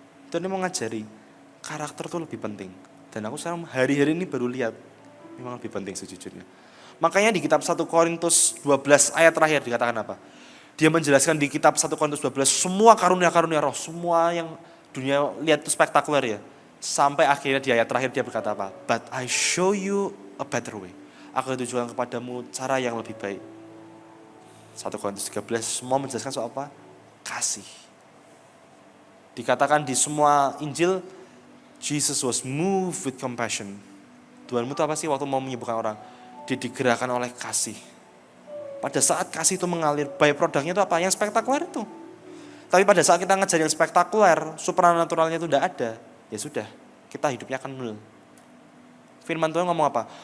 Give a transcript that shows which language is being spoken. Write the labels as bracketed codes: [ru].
[id] Tuhan ini mau ngajari, karakter itu lebih penting. Dan aku sekarang hari-hari ini baru lihat, memang lebih penting sejujurnya. Makanya di kitab 1 Korintus 12 ayat terakhir dikatakan apa? Dia menjelaskan di kitab 1 Korintus 12, semua karunia-karunia roh, semua yang dunia lihat itu spektakuler ya. Sampai akhirnya di ayat terakhir dia berkata apa? [en] But I show you a better way. [id] Aku tunjukkan kepadamu cara yang lebih baik. 1 Korintus 13 semua menjelaskan soal apa? Kasih. Dikatakan di semua Injil, [en] Jesus was moved with compassion. [id] Tuhanmu itu apa sih waktu mau menyembuhkan orang? Dia digerakkan oleh kasih. Pada saat kasih itu mengalir, byproduct-nya itu apa? Yang spektakuler itu. Tapi pada saat kita ngejar yang spektakuler, supernaturalnya itu tidak ada, ya sudah, kita hidupnya akan nol. Firman Tuhan ngomong apa?